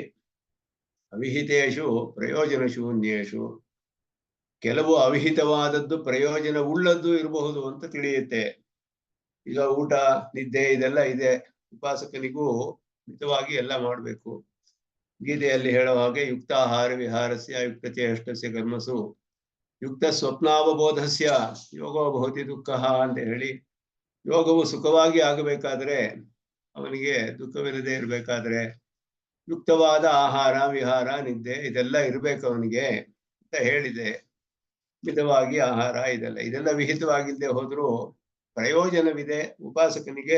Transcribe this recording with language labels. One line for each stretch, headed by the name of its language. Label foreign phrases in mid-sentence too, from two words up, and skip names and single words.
Sanskrit: ಅವಿಹಿತೇಶು ಪ್ರಯೋಜನ ಶೂನ್ಯೇಶು,
Kannada: ಕೆಲವು ಅವಿಹಿತವಾದದ್ದು ಪ್ರಯೋಜನ ಉಳ್ಳದ್ದು ಇರಬಹುದು ಅಂತ ತಿಳಿಯುತ್ತೆ. ಈಗ ಊಟ ನಿದ್ದೆ ಇದೆಲ್ಲ ಇದೆ, ಉಪಾಸಕನಿಗೂ ಮಿತವಾಗಿ ಎಲ್ಲ ಮಾಡಬೇಕು. ಗೀತೆಯಲ್ಲಿ ಹೇಳೋ ಹಾಗೆ
Sanskrit: ಯುಕ್ತಾಹಾರ ವಿಹಾರಸ್ಯ ಯುಕ್ತಚೇಷ್ಟಸ್ಯ ಕರ್ಮಸು ಯುಕ್ತ ಸ್ವಪ್ನಾವಬೋಧಸ್ಯ ಯೋಗೋ ಭವತಿ ದುಃಖ
Kannada: ಅಂತ ಹೇಳಿ, ಯೋಗವು ಸುಖವಾಗಿ ಆಗಬೇಕಾದ್ರೆ, ಅವನಿಗೆ ದುಃಖವಿಲ್ಲದೆ ಇರಬೇಕಾದ್ರೆ ಯುಕ್ತವಾದ ಆಹಾರ ವಿಹಾರ ನಿದ್ದೆ ಇದೆಲ್ಲ ಇರ್ಬೇಕು ಅವನಿಗೆ ಅಂತ ಹೇಳಿದೆ. ಮಿತವಾಗಿ ಆಹಾರ ಇದೆಲ್ಲ ವಿಹಿತವಾಗಿಲ್ಲದೆ ಹೋದ್ರೂ ಪ್ರಯೋಜನವಿದೆ ಉಪಾಸಕನಿಗೆ.